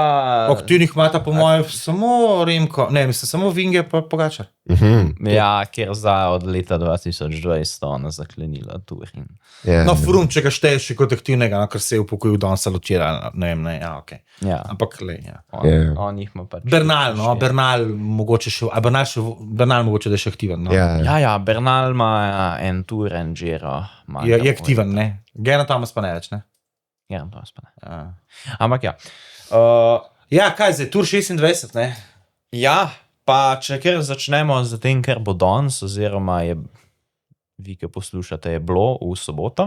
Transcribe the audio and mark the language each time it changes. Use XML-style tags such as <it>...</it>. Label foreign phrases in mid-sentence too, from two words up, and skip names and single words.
<sl>Aktivnih imata po mojem samo Remko, ne, mislim, samo Vinge pa Pogačar. Ja, ker od leta 2020 ona zaklenila tur. No, Froome, če ga šteješ še kot aktivnega, ker se je upokojil, da on se lotira, ne vem, ja, okej. Ja. Ampak, ja. On jih ima pač... Bernal, no, Bernal mogoče še, Bernal mogoče da je še aktiven, no. Ja, Bernal ima en tur, en Giro. Je aktiven, ne. Geraint Thomas pa ne več, ne. Geraint Thomas pa ne. Ampak ja. Ja, kaj zdaj, tur 26, ne? Ja, pa če kar začnemo z tem, kar bo danes, oziroma je, vi, ki poslušate, je bilo v soboto.</sl>